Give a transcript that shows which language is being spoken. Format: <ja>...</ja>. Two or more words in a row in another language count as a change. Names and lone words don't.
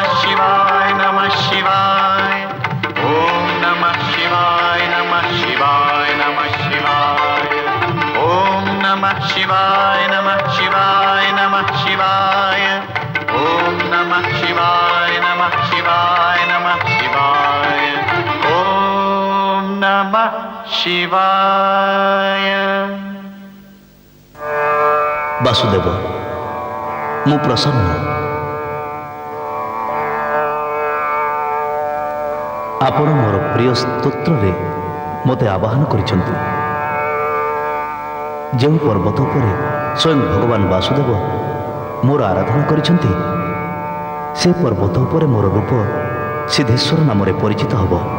<sa>शिवाय नमः शिवाय ॐ नमः शिवाय नमः शिवाय नमः शिवाय ॐ नमः शिवाय नमः शिवाय नमः शिवाय ॐ नमः शिवाय नमः शिवाय नमः शिवाय ॐ नमः शिवाय</sa> <or>ବାସୁଦେବ ମୁଁ ପ୍ରସନ୍ନ ଆପଣ ମୋର ପ୍ରିୟ ସ୍ତୋତ୍ରରେ ମୋତେ ଆବାହନ କରିଛନ୍ତି ଯେଉଁ ପର୍ବତ ଉପରେ ସ୍ୱୟଂ ଭଗବାନ ବାସୁଦେବ ମୋର ଆରାଧନା କରିଛନ୍ତି ସେ ପର୍ବତ ଉପରେ ମୋର ରୂପ ସିଦ୍ଧେଶ୍ୱର ନାମରେ ପରିଚିତ ହେବ</or>